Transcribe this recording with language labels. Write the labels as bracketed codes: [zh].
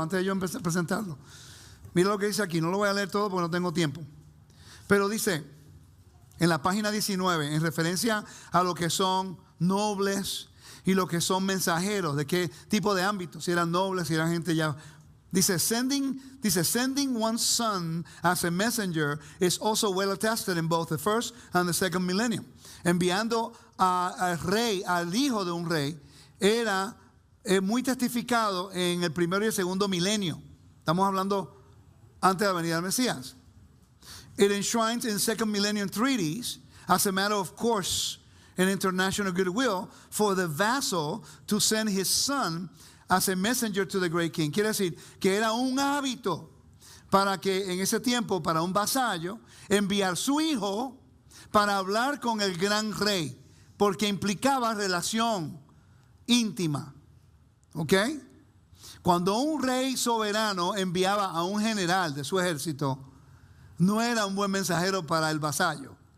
[es] Antes de yo empezar a presentarlo. Mira lo que dice aquí, no lo voy a leer todo porque no tengo tiempo. Pero dice, en la página 19, en referencia a lo que son nobles y lo que son mensajeros, de qué tipo de ámbito, si eran nobles, si eran gente ya. Dice, [en] sending one's son as a messenger is also well attested in both the first and the second millennium. [es] Enviando al rey, al hijo de un rey, era muy testificado en el primero y el segundo milenio. Estamos hablando antes de la venida del Mesías. [en] It enshrines in second millennium treaties as a matter of course and international goodwill for the vassal to send his son as a messenger to the great king. [es] Quiere decir que era un hábito para que en ese tiempo, para un vasallo, enviar su hijo para hablar con el gran rey, porque implicaba relación íntima. ¿Ok? Cuando un rey soberano enviaba a un general de su ejército, no era un buen mensajero para el vasallo.